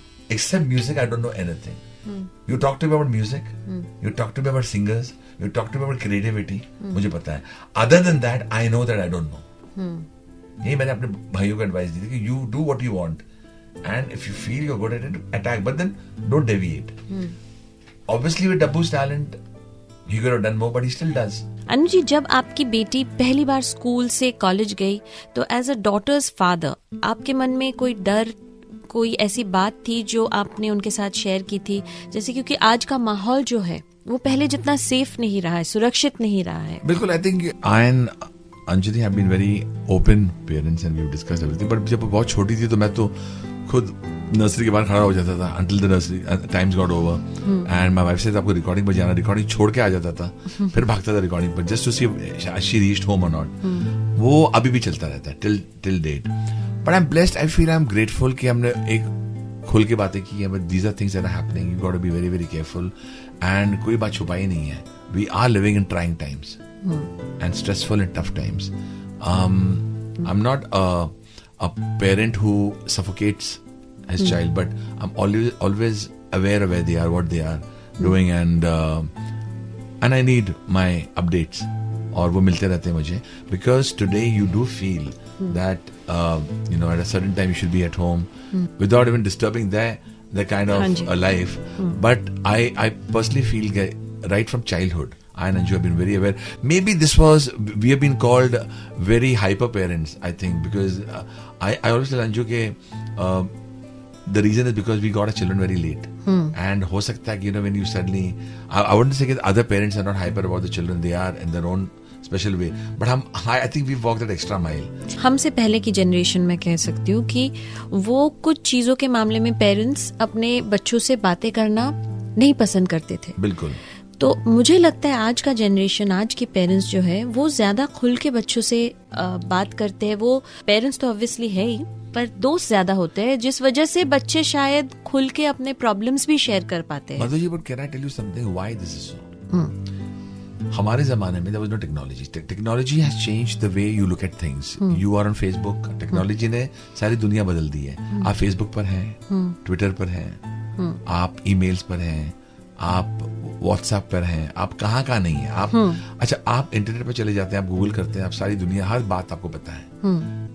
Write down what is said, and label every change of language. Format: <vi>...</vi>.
<en>Except music, I don't know anything. You talk to me about music, you talk to me about singers, you talk to me about creativity,</en> <hi>मुझे पता है.</hi> <en>Other than that, I know that I don't know.</en> <hi>यही मैंने अपने भाइयों को advice दी थी कि</hi> <en>you do what you want, and if you feel you're good at it, attack, but then don't deviate. Obviously, with Dabbu's talent, he could have done more, but he still does.</en> <hi>Anu ji, जब आपकी बेटी पहली बार school से college गई, तो</hi> <en>as a daughter's father</en> <hi>आपके मन में कोई डर, कोई ऐसी बात थी जो आपने उनके साथ शेयर की थी? जैसे क्योंकि आज का माहौल जो है वो पहले जितना सेफ नहीं रहा है, सुरक्षित नहीं रहा है. बिल्कुल.</hi> <en>I think I and Anjali have been very open parents and we have discussed everything.</en> <hi>But जब वो बहुत छोटी थी तो मैं तो खुद नर्सरी के बाहर खड़ा हो जाता था</hi> <en>until the nursery times got over. And my wife said</en> <hi>आपको रिकॉर्डिंग पर जाना, रिकॉर्डिंग छोड़ के आ जाता था, फिर भागता था रिकॉर्डिंग पर</hi> <en>just to see if she reached home or not.</en> <hi>वो अभी भी चलता रहता है</hi> <en>till date. But I'm blessed. I feel I'm grateful</en> <hi>कि हमने एक खुल के बातें की हैं.</hi> <en>But these are things that are happening. You got to be very very careful.</en> <hi>And कोई बात छुपाई नहीं है.</hi> <en>We are living in trying times and stressful and tough times. I'm not a parent who suffocates his child, but I'm always aware of where they are, what they are doing, and I need my updates.</en> <hi>और वो मिलते रहते हैं मुझे,</hi> <en>because today you do feel that at a certain time you should be at home without even disturbing their kind of life. But I personally feel right from childhood, I and Anju have been very aware. Maybe we have been called very hyper parents, I think, because I always tell Anju ke the reason is because we got our children very late. And</en> <hi>ho sakta hai</hi> <en>when you suddenly, I wouldn't say that other parents are not hyper about the children, they are in their own special way, but I think we've walked that extra mile.</en> <hi>हमसे पहले की generation में कह सकती हूँ कि वो कुछ चीजों के मामले में पेरेंट्स अपने बच्चों से बातें करना नहीं पसंद करते थे. बिल्कुल. तो मुझे लगता है आज का जनरेशन, आज के पेरेंट्स जो है वो ज्यादा खुल के बच्चों से बात करते हैं. वो पेरेंट्स तो ऑब्वियसली है ही, पर दोस्त ज्यादा होते हैं, जिस वजह से बच्चे शायद खुल के अपने प्रॉब्लम्स भी शेयर कर पाते हैं.</hi> <en>Madhu ji, but can I tell you something why this is so?</en> <hi>हमारे जमाने में</hi> <en>there was no technology. Technology has changed the way you look at things. You are on Facebook.</en> <hi>Technology ने सारी दुनिया बदल दी है. आप फेसबुक पर हैं, ट्विटर पर हैं, आप ईमेल्स पर हैं, आप व्हाट्सएप पर हैं, आप कहाँ कहाँ नहीं है आप। अच्छा, आप इंटरनेट पर चले जाते हैं, आप गूगल करते हैं, आप सारी दुनिया, हर बात आपको पता है।</hi>